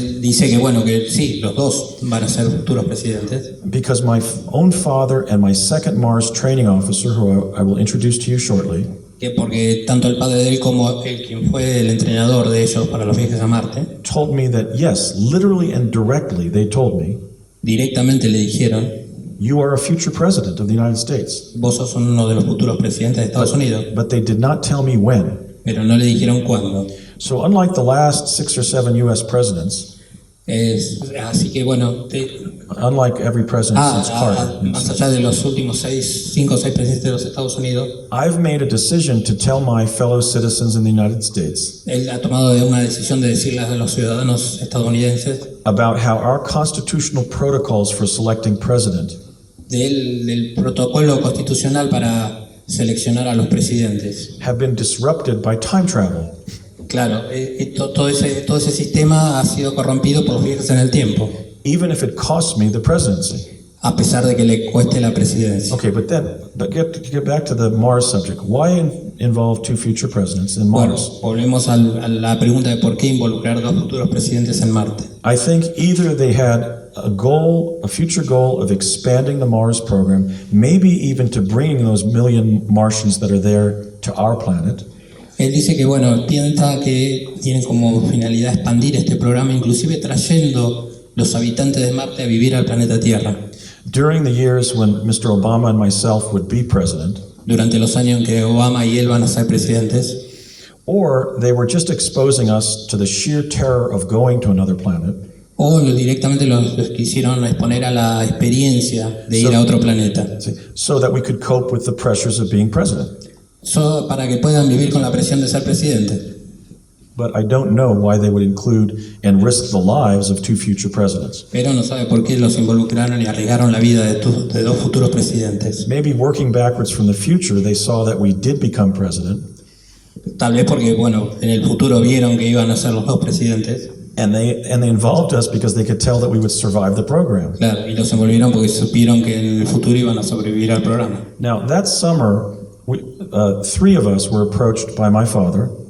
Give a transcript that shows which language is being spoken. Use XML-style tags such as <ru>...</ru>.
<es>Él dice que bueno, que sí, los dos van a ser futuros presidentes.</es> <en>because my own father and my second Mars training officer, who I will introduce to you shortly,</en> <es>Que porque tanto el padre de él como él, quien fue el entrenador de ellos para los viajes a Marte,</es> <en>told me that yes, literally and directly, they told me,</en> <es>directamente le dijeron:</es> <en>you are a future president of the United States.</en> <es>vos sos uno de los futuros presidentes de Estados Unidos,</es> <en>But they did not tell me when.</en> <es>pero no le dijeron cuándo.</es> <en>So unlike the last 6 or 7 U.S. presidents,</en> <es>Así que bueno,</es> <en>unlike every president since Carter,</en> <es>más allá de los últimos 5 o 6 presidentes de los Estados Unidos,</es> <en>I've made a decision to tell my fellow citizens in the United States</en> <es>él ha tomado una decisión de decirles a los ciudadanos estadounidenses</es> <en>about how our constitutional protocols for selecting president</en> <es>del protocolo constitucional para seleccionar a los presidentes.</es> <en>have been disrupted by time travel.</en> <es>Claro, todo ese sistema ha sido corrompido por los viajes en el tiempo,</es> <en>Even if it costs me the presidency.</en> <es>a pesar de que le cueste la presidencia.</es> <en>Okay, but get back to the Mars subject. Why involve two future presidents in</en> <es>Bueno,</es> <en>Mars?</en> <es>volvemos a la pregunta de por qué involucrar dos futuros presidentes en Marte.</es> <en>I think either they had a future goal of expanding the Mars program, maybe even to bringing those million Martians that are there to our planet,</en> <es>Él dice que bueno, piensa que tienen como finalidad expandir este programa, inclusive trayendo los habitantes de Marte a vivir al planeta Tierra.</es> <en>during the years when Mr. Obama and myself would be president.</en> <es>durante los años en que Obama y él van a ser presidentes,</es> <en>or they were just exposing us to the sheer terror of going to another planet,</en> <es>o directamente los quisieron exponer a la experiencia de ir a otro planeta,</es> <en>so that we could cope with the pressures of being president.</en> <es>para que puedan vivir con la presión de ser presidente.</es> <en>But I don't know why they would include and risk the lives of two future presidents.</en> <es>Pero no sabe por qué los involucraron y arriesgaron la vida de dos futuros presidentes.</es> <en>Maybe working backwards from the future, they saw that we did become president,</en> <es>Tal vez porque, bueno, en el futuro vieron que iban a ser los dos presidentes.</es> <en>and they involved us because they could tell that we would survive the program.</en> <es>Claro, y los envolvieron porque supieron que en el futuro iban a sobrevivir al programa.</es> <en>Now, that summer, three of us were approached by my father.</en>